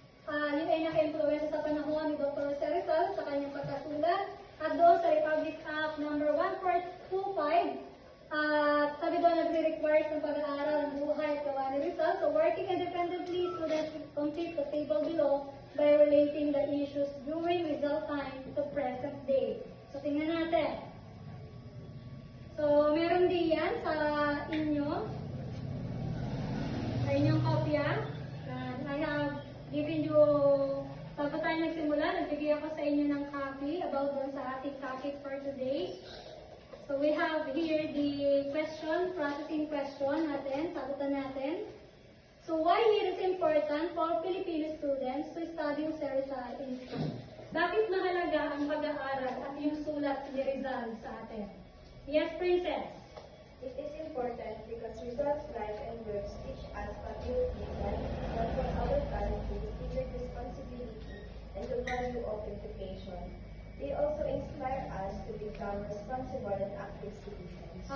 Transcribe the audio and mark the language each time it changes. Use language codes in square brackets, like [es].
[tl] Yun ay naka-influensya sa panahon ni Dr. Jose Rizal sa kanyang pagkasulat at doon sa Republic Act number 1425. Sabi doon nagre-requires ng pag-aaral ng buhay at gawa ni Rizal. [en] So working independently, students complete the table below by relating the issues during Rizal time to present day. [tl] So tingnan natin. So meron din yan sa inyo. Sa inyong kopya. [en] I have given you, [tl] bago tayo nagsimula, nagbigay ako sa inyo ng copy about doon sa ating topic for today. So we have here the question, processing question natin, sagutan natin. [en] So why it is important for Filipino students to study Jose Rizal in school? [tl] Bakit mahalaga ang pag-aaral at yung sulat ni Rizal sa atin? [en] Yes, Princess. It is important because Rizal's life and works teach us patriotism, love for our country, civic responsibility, and the value of education. They also inspire us to become responsible and active citizens.